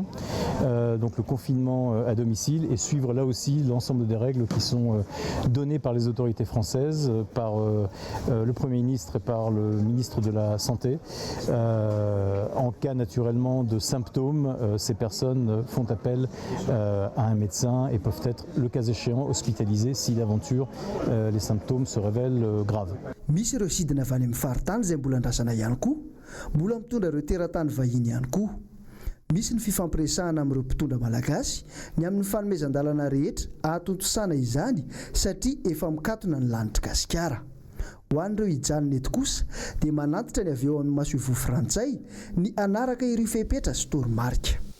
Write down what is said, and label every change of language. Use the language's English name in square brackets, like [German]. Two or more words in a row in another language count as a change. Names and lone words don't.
[French] Donc le confinement à domicile et suivre là aussi l'ensemble des règles qui sont données par les autorités françaises, par le Premier ministre et par le ministre de la Santé. En cas naturellement de symptômes, ces personnes font appel à un médecin et peuvent être, le cas échéant, hospitalisées si d'aventure les symptômes se révèlent graves. [Malagasy] Misy ireo sidina avy any amin'ny faritany izay mbola andrasana ihany koa, mbola mitondra ireo teratany vahiny ihany koa. Misy ny fifampiresahana amin'ireo mpitondra malagasy ny amin'ny fanomezan-dalana rehetra ahatontosana izany satria efa mikatona ny lanitra Gasikara. Ho an'ireo hijanona eto kosa dia manantitra ny avy eo amin'ny masoivo frantsay ny anaraka ireo fepetra sy toromarika.